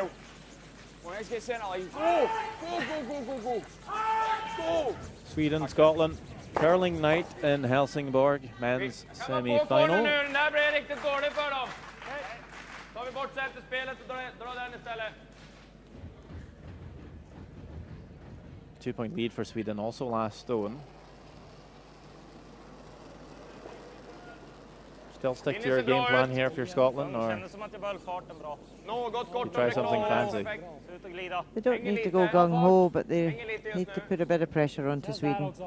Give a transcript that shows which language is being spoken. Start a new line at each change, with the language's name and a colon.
English: Well, let's get centre line. Go! Go, go, go, go, go! Go! Sweden, Scotland, curling night in Helsingborg, men's semi-final.
Swedish: Nu, den där blir riktigt dålig för dem. Tar vi bort centerspelet och drar den istället.
English: 2-point lead for Sweden, also last stone. Still stick to your game plan here if you're Scotland, or you try something fancy? They don't need to go gung-ho, but they need to put a bit of pressure onto Sweden.